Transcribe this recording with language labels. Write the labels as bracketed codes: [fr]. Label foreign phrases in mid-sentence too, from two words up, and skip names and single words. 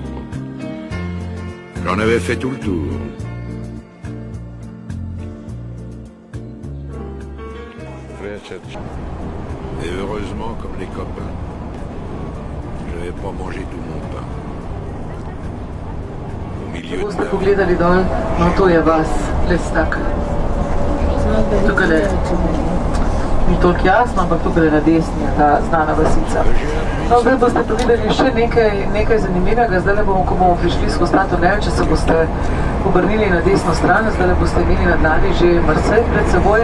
[fr] J'en avais fait tout le tour. Et heureusement, comme les copains, je n'avais pas mangé tout mon pain. Au milieu de [sl] Boste pogledali dol, no to je vas, lestak. Tukaj ni toliko jasno, ampak tukaj na desni je ta znana vasica. No, zdaj boste pa videli še nekaj zanimivega. Zdaj bomo, ko bomo prišli skozi ta tunel, če se boste obrnili na desno stran, zdaj boste imeli na dlani že Marselj pred seboj.